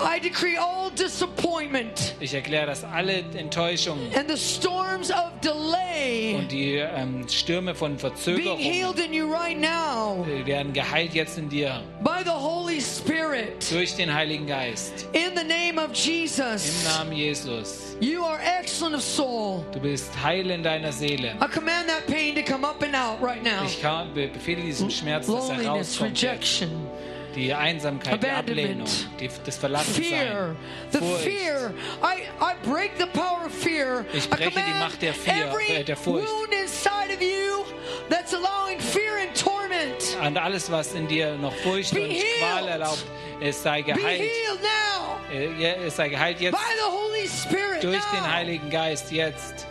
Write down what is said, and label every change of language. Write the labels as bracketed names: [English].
[English] I decree all disappointment. [German] Ich erkläre, dass alle Enttäuschung. [English] And the storms of delay. [German] Und die Stürme von Verzögerung. [English] Being healed in you right now. [German] Werden geheilt jetzt in dir. [English] By the Holy Spirit. [German] Durch den Heiligen Geist. [English] In the name of Jesus. [German] Im Namen Jesus. [English] You are excellent of soul. [German] Du bist heil in deiner Seele. [English] I command that pain to come up and out right now. [German] Ich befehle diesem Schmerz, dass er rauskommt. [English] Loneliness, rejection. [German] Die Einsamkeit, die Ablehnung, das Verlassensein, Furcht. Fear. [English] I break the power of fear. [German] Ich breche die Macht der Fear, der Furcht. [English] Every wound inside of you that's allowing fear and torment. [German] Und alles, was in dir noch Furcht und Qual erlaubt, es sei geheilt. [English] Be healed now. [German] Es sei geheilt jetzt. [English] By the Holy Spirit [German] durch den Heiligen Geist jetzt.